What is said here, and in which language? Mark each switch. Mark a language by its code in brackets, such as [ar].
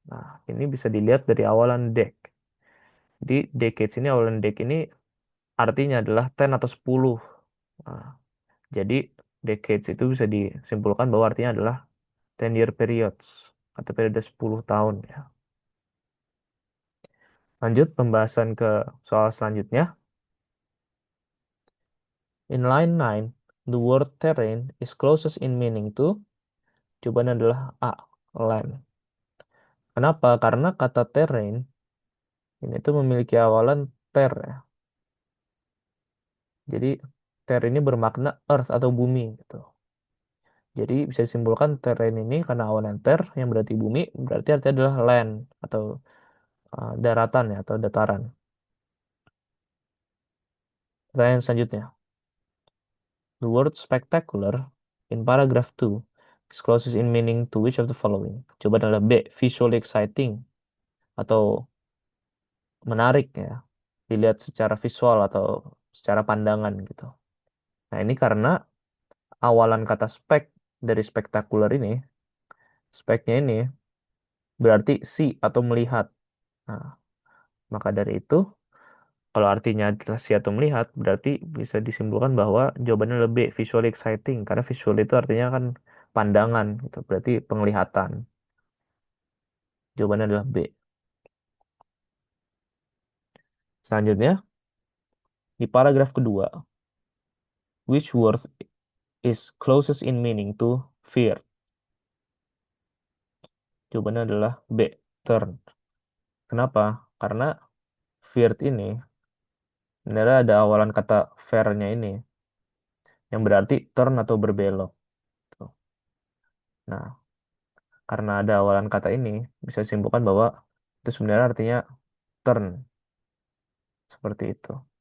[id] Nah, ini bisa dilihat dari awalan dec. Di decades ini, awalan dec ini artinya adalah 10 atau 10. Nah, jadi decades itu bisa disimpulkan bahwa artinya adalah [en] 10-year periods [id] atau periode 10 tahun ya. Lanjut pembahasan ke soal selanjutnya. [en] In line 9, the word terrain is closest in meaning to. [id] Jawabannya adalah A, land. Kenapa? Karena kata terrain ini tuh memiliki awalan ter ya. Jadi ter ini bermakna earth atau bumi gitu. Jadi bisa disimpulkan terrain ini karena awalan ter yang berarti bumi, berarti artinya adalah land atau daratan ya atau dataran. Pertanyaan selanjutnya. [en] The word spectacular in paragraph 2 is closest in meaning to which of the following? [id] Coba adalah B, [en] visually exciting [id] atau menarik ya. Dilihat secara visual atau secara pandangan gitu. Nah, ini karena awalan kata spek dari spectacular ini, speknya ini berarti see atau melihat. Nah, maka dari itu, kalau artinya adalah see atau melihat, berarti bisa disimpulkan bahwa jawabannya lebih [en] visually exciting. [id] Karena visual itu artinya kan pandangan, gitu. Berarti penglihatan. Jawabannya adalah B. Selanjutnya, di paragraf kedua, [en] which word is closest in meaning to fear? [id] Jawabannya adalah B, turn. Kenapa? Karena feared ini sebenarnya ada awalan kata fair-nya ini, yang berarti turn atau berbelok. Tuh. Nah, karena ada awalan kata ini, bisa disimpulkan bahwa itu sebenarnya artinya turn, seperti itu.